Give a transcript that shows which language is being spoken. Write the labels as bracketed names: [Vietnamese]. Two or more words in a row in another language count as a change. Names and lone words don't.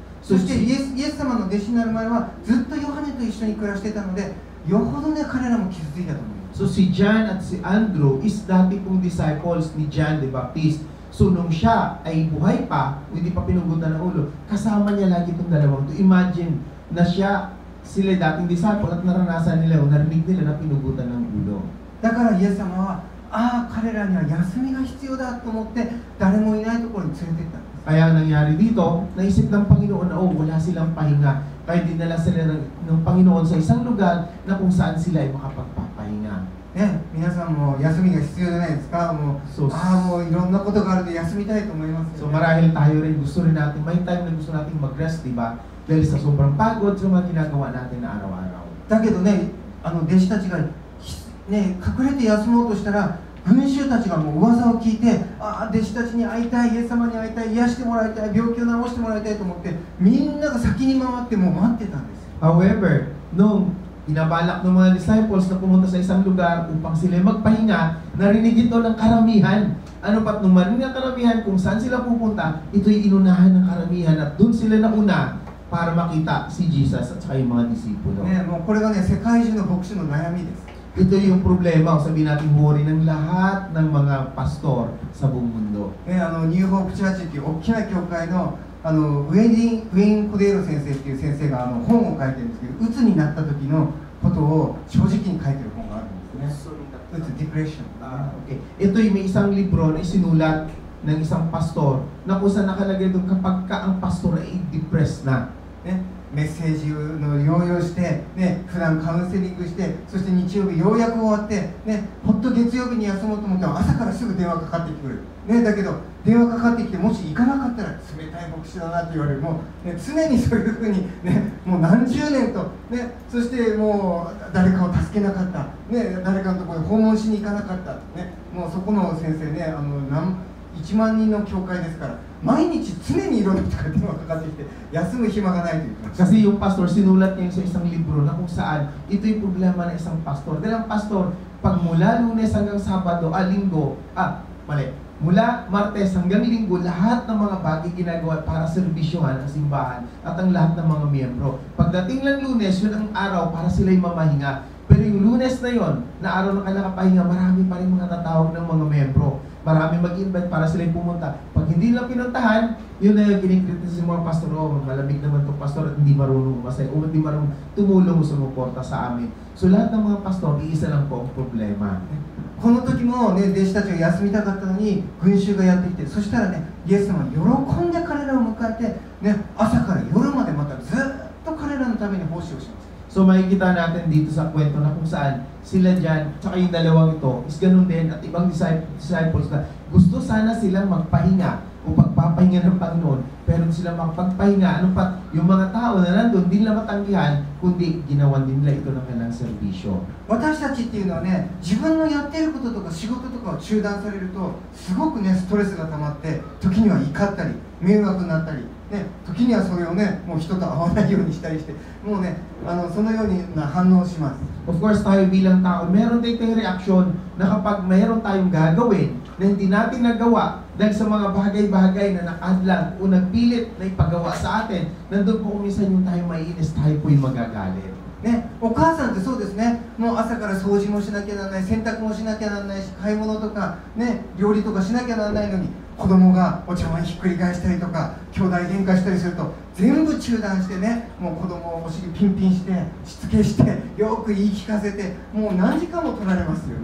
[Japanese] そしてイエス様の弟子になる前はずっとヨハネと一緒に暮らしてたのでよほどね彼らも傷ついたと思います。 [Filipino] So si John at si Andrew is dati pong disciples ni John the Baptist. So nung siya ay buhay pa, hindi pa pinugutan ng ulo, kasama niya lagi itong dalawang to. Imagine na sila dating disciple at naranasan nila o narinig nila na pinugutan ng ulo. [Japanese] だからイエス様は彼らには休みが必要だと思って誰もいないところに連れて行ったんです。 [Filipino] Kaya nangyari dito, naisip ng Panginoon na wala silang pahinga. Kaya dinala sila ng Panginoon sa isang lugar na kung saan sila ay makapagpapahinga. [Japanese] ね、皆さんも休みが必要じゃないですか。もういろんなことがあるので休みたいと思いますよね。 [Filipino] So marahil tayo rin gusto rin natin, may time na gusto natin mag-rest, di ba? Dahil sa sobrang pagod sa mga ginagawa natin na araw-araw. [Japanese] だけどね、弟子たちが、ね、隠れて休もうとしたら群衆たちがもう噂を聞いて、弟子たちに会いたい、イエス様に会いたい、癒してもらいたい、病気を治してもらいたいと思ってみんなが先に回ってもう待ってたんですよ。 [Filipino] However, nung inabalak ng mga disciples na pumunta sa isang lugar upang sila magpahinga, narinig ito ng karamihan. Ano pat nung marinig ng karamihan kung saan sila pupunta, ito'y inunahan ng karamihan at doon sila nauna para makita si Jesus at saka yung mga disipulo. [Japanese] ね、もうこれがね、世界中の牧師の悩みです。 [Filipino] Ito yung problema, sabihin natin worry ng lahat ng mga pastor sa buong mundo. [Japanese] ね、ニューホープチャーチっていう大きな教会のウェイン・コデーロ先生っていう先生が本を書いてるんですけど、うつになった時のことを正直に書いてる本があるんですね。うつ、ディプレッション。 [Filipino] Okay. Ito yung may isang libro na isinulat ng isang pastor na kung saan nakalagay doon kapag ka ang pastor ay depressed na. [Japanese] ね、 メッセージの療養して、ね、普段カウンセリングして、そして日曜日ようやく終わって、ね、ほっと月曜日に休もうと思っても朝からすぐ電話かかってくる、ね、だけど電話かかってきてもし行かなかったら冷たい牧師だなって言われる。もう、ね、常にそういうふうに、ね、もう何十年と、ね、そしてもう誰かを助けなかった、ね、誰かのところに訪問しに行かなかった、ね、もうそこの先生ね、1万人の教会ですから、毎日常にいろんな人が電話かかってきて休む暇がないと言ってました。 [Filipino] Kasi yung pastor, sinulat niya sa isang libro na kung saan ito yung problema ng isang pastor. Dahil ang pastor, pag mula Lunes hanggang Sabado, mula Martes hanggang Linggo, lahat ng mga bagay ginagawa para serbisyohan ang simbahan at ang lahat ng mga miyembro. Pagdating lang Lunes, yun ang araw para sila'y mamahinga. Pero yung Lunes na yon, na araw na kalakapahinga, marami pa rin mga tatawag ng mga miyembro. Marami mag-invite para sila'y pumunta. Pag hindi lang pinuntahan, yun na yung kinikritis ng mga pastor, malamig naman itong pastor at hindi marunong umasay o hindi marunong tumulong o sumuporta sa amin. So lahat ng mga pastor, iisa lang po ang problema. [Japanese] この時も、ね、弟子たちが休みたかったのに群衆がやってきて、そしたらね、イエス様は喜んで彼らを迎えて、ね、朝から夜までまたずっと彼らのために奉仕をします。 [Filipino] So makikita natin dito sa kwento na kung saan sila dyan, tsaka yung dalawang ito, is ganun din at ibang disciples na gusto sana silang magpahinga o pagpapahinga ng Panginoon, pero hindi sila makapagpahinga. Ano pa, yung mga tao na nandun, hindi nila matanggihan, kundi ginawan din nila ito ng kanilang serbisyo. [Japanese] 私たちっていうのはね、自分のやっていることとか仕事とかを中断されるとすごくね、ストレスが溜まって時には怒ったり迷惑になったり、ね、時にはそれをね、もう人と会わないようにしたりして、もうね、そのような反応をします。 [English] Of course, [Filipino] tayo bilang tao, meron tayong reaksyon na kapag meron tayong gagawin na hindi natin nagawa dahil sa mga bagay-bagay na nakadlang o nagpilit na ipagawa sa atin, nandun po kuminsan yung tayo maiinis, tayo po yung magagalit. [Japanese] ね、お母さんってそうですね、もう朝から掃除もしなきゃならない、洗濯もしなきゃならないし、買い物とか、ね、料理とかしなきゃならないのに、子供がお茶碗ひっくり返したりとか、兄弟喧嘩したりすると全部中断してね、もう子供をお尻ピンピンしてしつけしてよく言い聞かせて、もう何時間も取られますよね。